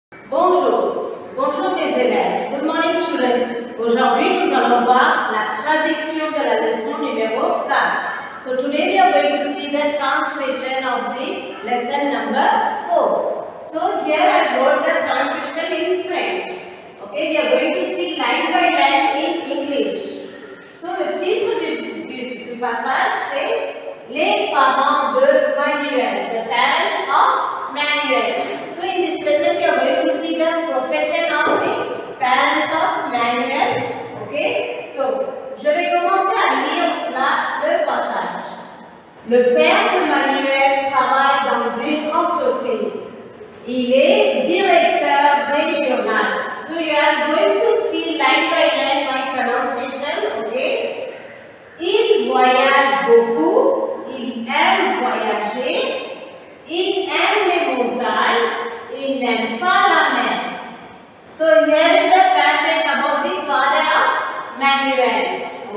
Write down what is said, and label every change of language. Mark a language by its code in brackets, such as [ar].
[fr] Bonjour, bonjour mes élèves. [en] Good morning students. [fr] Aujourd'hui nous allons voir la traduction de la leçon numéro 4. [en] So today we are going to see the translation of the lesson number 4. So here I wrote the translation in French. Okay, we are going to see line by line in English. [fr] So le titre du passage c'est Les parents de Manuel, [en] the parents of Manuel. So in this lesson we are going to see the profession of the parents of Manuel. Okay, so [fr] je vais commencer à lire le passage. Le père de Manuel travaille dans une entreprise. Il est directeur régional. [en] So you are going to see line by line my pronunciation. [fr] Okay. Il voyage beaucoup. Il aime voyager. Il aime les montagnes. Il n'aime pas la mer. [en] So here is the passage about the father of Manuel.